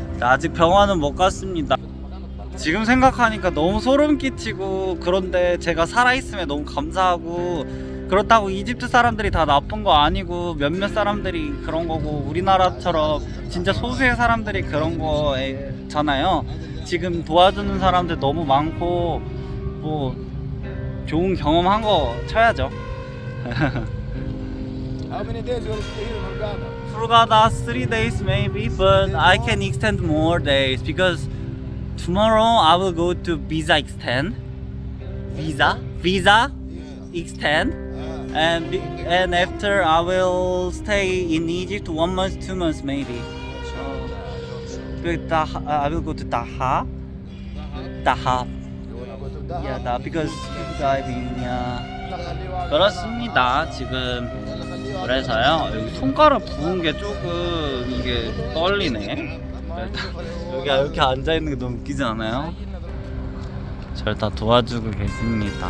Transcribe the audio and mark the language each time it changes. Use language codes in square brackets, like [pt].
[ko] 아직 병원은 못 갔습니다. 지금 생각하니까 너무 소름 끼치고, 그런데 제가 살아있음에 너무 감사하고, 그렇다고 이집트 사람들이 다 나쁜 거 아니고 몇몇 사람들이 그런 거고 우리나라처럼 진짜 소수의 사람들이 그런 거잖아요. 지금 도와주는 사람들 너무 많고 뭐 좋은 경험한 거 쳐야죠. [en] How many days you will stay here in Hurghada? Hurghada 3 days maybe, but I can extend more days because tomorrow I will go to visa extend. Visa extend. And after I will stay in Egypt 1 month, 2 months maybe. I will go to Daha. You wanna go to Daha? Yeah, Daha because diving. Yeah. [ko] 그렇습니다. 지금 그래서요. 여기 손가락 부은 게 조금 이게 떨리네. 여기 이렇게 앉아 있는 게 너무 웃기지 않아요? 절 다 도와주고 계십니다.